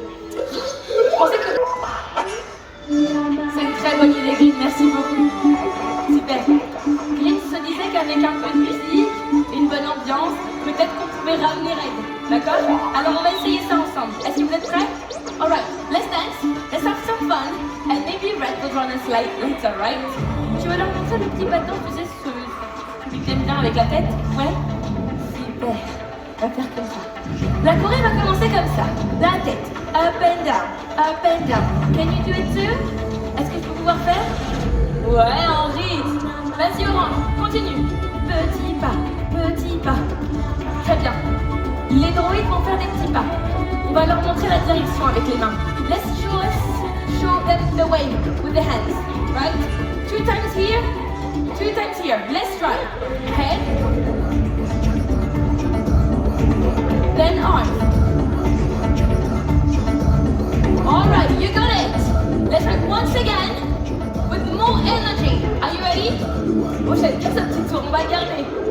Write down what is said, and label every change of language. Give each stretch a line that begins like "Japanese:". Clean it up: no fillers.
French: Je pensais que... C'est une très bonne idée, Green, merci beaucoup. Super. Green se disait qu'avec un peu de musique, une bonne ambiance, peut-être qu'on pouvait ramener Red. D'accord? Alors on va essayer ça ensemble. Est-ce que vous êtes prêts?
English: Alright, let's dance, let's have some fun, and maybe Red will run us later, right?
French: Tu veux leur montrer le petit bâton, tu sais, celui que t'aimes bien avec la tête? Ouais? Super. On va faire comme ça. La choré va commencer comme ça. La tête.
English: Up and down. Up and down. Can you do it too?
French: Est-ce que je peux pouvoir faire? Ouais, en rythme. Vas-y, Orange. Continue. Petit pas. Petit pas. Très bien. Les droïdes vont faire des petits pas. On va leur montrer la direction avec les mains.
English: Let's show them the way with the hands. Right? 2 times here. 2 times here. Let's try. Head. Then arms. Alright, you got it. Let's try once again with more energy. Are you ready?
French: Oh, j'aime bien ce petit tour, on va garder.